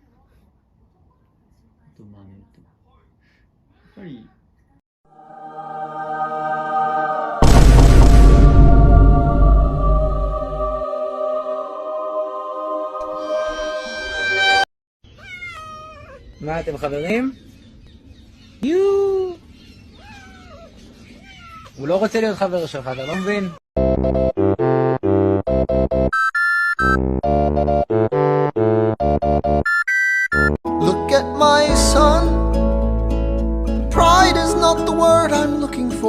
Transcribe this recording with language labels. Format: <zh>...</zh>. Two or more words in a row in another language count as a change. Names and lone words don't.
<ja>あとまあねとやっぱり。</ja> <he>מה אתם חברים? יו! הוא לא רוצה להיות חבר שלך, אתה לא מבין?</he> <en>Look at my son. Pride is not the word I'm looking for.</en>